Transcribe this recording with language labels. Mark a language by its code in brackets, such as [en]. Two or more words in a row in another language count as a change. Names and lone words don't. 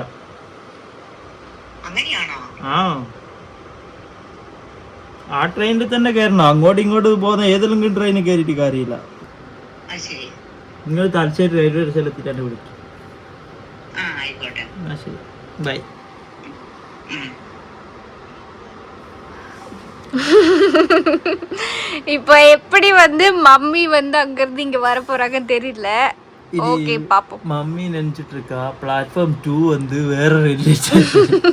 [ml] അങ്ങനെയാണോ? ആ ട്രെയിനിൽ തന്നെ കയറണം. അങ്ങോട്ടും ഇങ്ങോട്ട് പോകുന്ന ഏതെങ്കിലും ട്രെയിനിൽ കയറിയിട്ട് കാര്യമില്ല. നിങ്ങൾ തലശ്ശേരി [en] railway station [ml] എത്തിയിട്ട് വിളിക്കും. ആയിക്കോട്ടെ. ശരി, ബൈ. [ta] இப்போ எப்படி வந்து மம்மி வந்து அங்க இருந்து இங்க வர போறாங்கன்னு தெரியல. ஓகே பாப்போம். மம்மி நினைச்சிட்டு இருக்கா பிளாட்ஃபார்ம் 2 வந்து வேற [en] railway station.